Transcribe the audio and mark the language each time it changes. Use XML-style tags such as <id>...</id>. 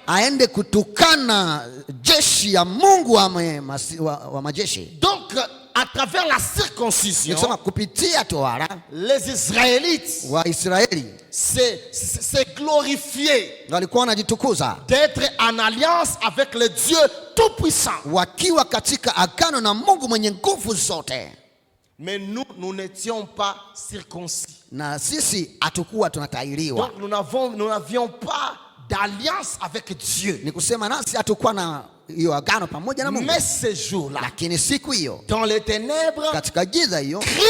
<sw>aende kutukana jeshi ya Mungu wa majeshi.</sw> <fr>Donc, à travers la circoncision,</fr> <sw>Nikisema kupitia tohara</sw> <fr>les Israélites</fr> <sw>wa Israeli</sw> <fr>se glorifiaient</fr> <sw>walikuwa wanajitukuza</sw> <fr>d'être en alliance avec le Dieu Tout-Puissant.</fr> <sw>wakiwa katika agano na Mungu mwenye nguvu zote.</sw> <fr>Mais nous n'étions pas circoncis.</fr> <sw>Na sisi hatukuwa tunatahiriwa.</sw> <fr>Donc nous n'avions pas d'alliance avec Dieu.</fr> <sw>Ni kusema nasi hatukuwa na hiyo agano pamoja na Mungu.</sw> <fr>Mais ce jour-là,</fr> <sw>Lakini siku hiyo</sw> <fr>dans les ténèbres,</fr> <sw>katika giza hiyo</sw>